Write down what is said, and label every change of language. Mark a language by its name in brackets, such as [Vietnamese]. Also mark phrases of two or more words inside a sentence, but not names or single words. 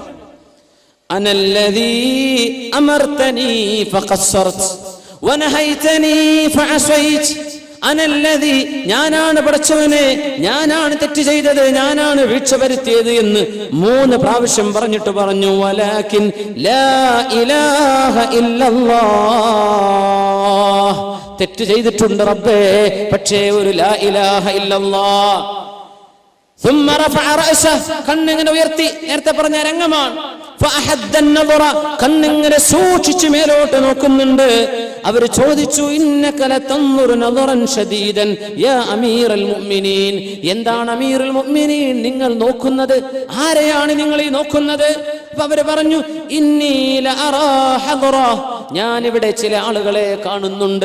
[Arabic] أنا الذي أمرتني فقصرت ونهيتني فعصيت، أنا الذي, [Malayalam] ഞാനാണ് പടച്ചവനെ, ഞാനാണ് തെറ്റ് ചെയ്തത്, ഞാനാണ് വീഴ്ച വരുത്തിയത് എന്ന് 3 പ്രാവശ്യം പറഞ്ഞിട്ട് പറഞ്ഞു, [Arabic] ولكن لا إله إلا الله, [Malayalam] തെറ്റ് ചെയ്തിട്ടുണ്ട് റബ്ബേ, പക്ഷേ ഒരു [Arabic] لا إله إلا الله. ثم رفع رأسه, [Malayalam] കണ്ണിങ്ങനെ ഉയർത്തി, നേരത്തെ പറഞ്ഞ രംഗമാണ്. [Arabic] فأحد النظر, [Malayalam] കണ്ണിങ്ങനെ സൂക്ഷിച്ച് മേലോട്ട് നോക്കുന്നുണ്ട്. അവർ ചോദിച്ചു, [Arabic] إنك لتنظر نظرا شديدا يا أمير المؤمنين, [Malayalam] എന്താണ് [Arabic] أمير المؤمنين [Malayalam] നിങ്ങൾ നോക്കുന്നത്, ആരെയാണ് നിങ്ങൾ ഈ നോക്കുന്നത്? അപ്പൊ അവർ പറഞ്ഞു, [Arabic] إني لأرى هذه, [Malayalam] ഞാൻ ഇവിടെ ചില ആളുകളെ കാണുന്നുണ്ട്.